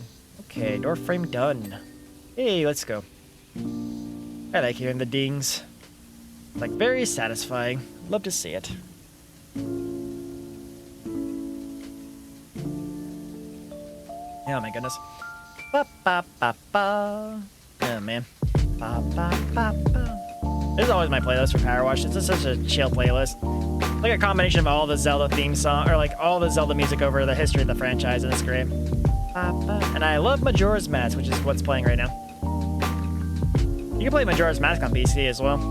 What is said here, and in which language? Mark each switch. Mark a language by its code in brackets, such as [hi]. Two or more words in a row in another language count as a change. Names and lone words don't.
[en] Okay, door frame done. Hey, let's go. I like hearing the dings. Like, very satisfying. Love to see it. Oh my goodness. Ba ba ba ba. Oh man. Ba ba ba ba. This is always my playlist for PowerWash. It's just such a chill playlist. Like a combination of all the Zelda theme song, or like all the Zelda music over the history of the franchise, and it's great. Ba ba. And I love Majora's Mask, which is what's playing right now. You can play Majora's Mask on PC as well.